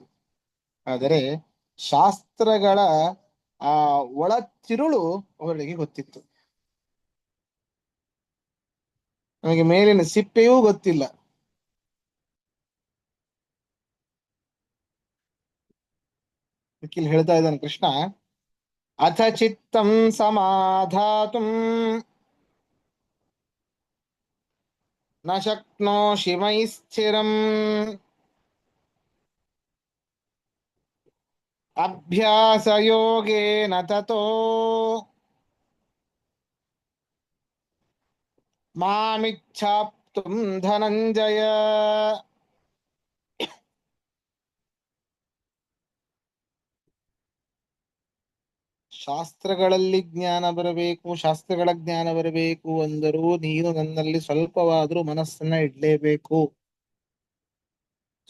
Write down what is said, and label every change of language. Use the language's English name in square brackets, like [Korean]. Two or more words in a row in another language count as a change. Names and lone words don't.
[Kannada] ಆದರೆ ಶಾಸ್ತ್ರಗಳ ಆ ಒಳ ತಿರುಳು ಅವರಿಗೆ ಗೊತ್ತಿತ್ತು. ನಮಗೆ ಮೇಲಿನ ಸಿಪ್ಪೆಯೂ ಗೊತ್ತಿಲ್ಲ. ಇಲ್ಲಿ ಹೇಳ್ತಾ ಇದ್ದಾನೆ ಕೃಷ್ಣ, [Sanskrit] ಅಥ ಚಿತ್ತಂ ಸಮಾಧಾತುಂ ನ ಶಕ್ನೋಷಿ ಮಯಿ ಸ್ಥಿರಂ ಅಭ್ಯಾಸ ಯೋಗೇನ ತತೋ ಮಾಮಿಚ್ಛಾಪ್ತುಂ ಧನಂಜಯ. [Kannada] ಶಾಸ್ತ್ರಗಳಲ್ಲಿ ಜ್ಞಾನ ಬರಬೇಕು, ಶಾಸ್ತ್ರಗಳ ಜ್ಞಾನ ಬರಬೇಕು ಅಂದರೂ ನೀನು ನನ್ನಲ್ಲಿ ಸ್ವಲ್ಪವಾದ್ರೂ ಮನಸ್ಸನ್ನ ಇಡ್ಲೇಬೇಕು.